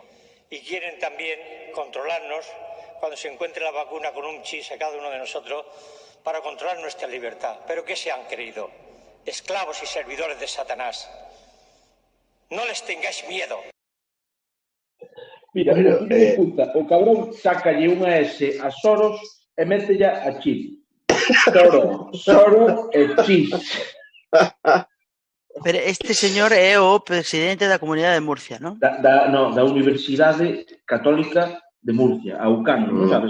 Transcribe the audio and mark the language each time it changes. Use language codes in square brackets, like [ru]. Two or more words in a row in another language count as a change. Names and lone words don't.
[es] Y quieren también controlarnos cuando se encuentre la vacuna con un chip a cada uno de nosotros para controlar nuestra libertad. ¿Pero qué se han creído? Esclavos y servidores de Satanás. No les tengáis miedo. [gl] Mira, o cabrón sácalle unha S a Soros e métella a Chip. Soros e Chip. Pero este señor é o presidente da Comunidade de Murcia, non? Da Universidade Católica de Murcia, a UCAM, non sabes?